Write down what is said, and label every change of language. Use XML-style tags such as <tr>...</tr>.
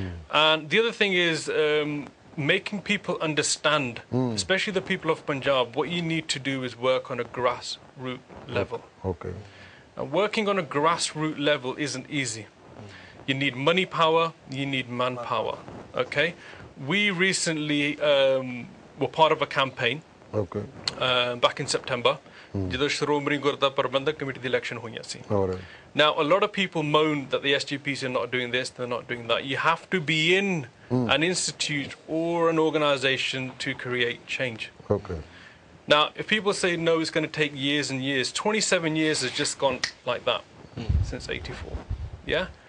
<en>And the other thing is making people understand, especially the people of Punjab, what you need to do is work on a grassroots level. Okay. And working on a grassroots level isn't easy. You need money power, you need manpower, okay? We recently were part of a campaign back in September</en> <pa>ਜਦੋਂ ਸ਼੍ਰੋਮਣੀ ਗੁਰਦੁਆਰਾ ਪ੍ਰਬੰਧਕ committee ਦੀ election ਹੋਈਆਂ ਸੀ।</pa> <en>All right. Now, a lot of people moan that the SGPC are not doing this, they're not doing that. You have to be in an institute or an organization to create change. Okay. Now, if people say no, it's going to take years and years, 27 years has just gone like that since 84. Yeah?</en>